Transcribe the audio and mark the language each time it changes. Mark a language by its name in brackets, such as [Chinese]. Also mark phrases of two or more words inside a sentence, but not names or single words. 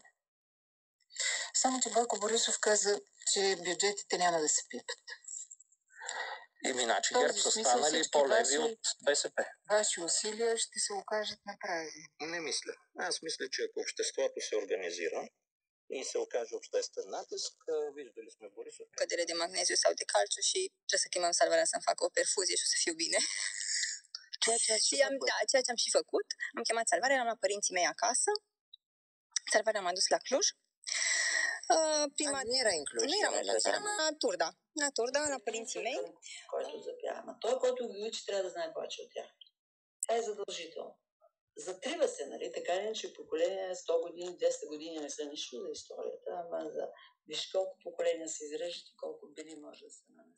[Bulgarian] Само, че Бойко Борисов каза, че бюджетите няма да се пипат. Иначе ГЕРБ са станали по-леви от БСП. Ваши усилия ще се окажат направени. Не мисля. Аз мисля, че ако обществото се организира и se окаже обществен натиск, виждали сме Борисов. [Romanian] Cădere de magneziu sau de calciu și trebuie să chemăm salvarea să-mi facă o perfuzie și o să fiu bine. Ceea ce am și făcut. Am chemat salvarea, l-am la părinții mei acasă. Salvarea m-a dus la Cluj. Nu era în Cluj. Nu eram în Cluj, eram la Turda. La Turda, la părinții мей. [Bulgarian] Който запя. Ама той, който ги учи, трябва да знае повече от тях. Това е задължително. Затрива се, нали? Така ли, че поколения 100 години, 200 години не са нищо за историята, ама виж колко поколения се изрежат и колко били може да се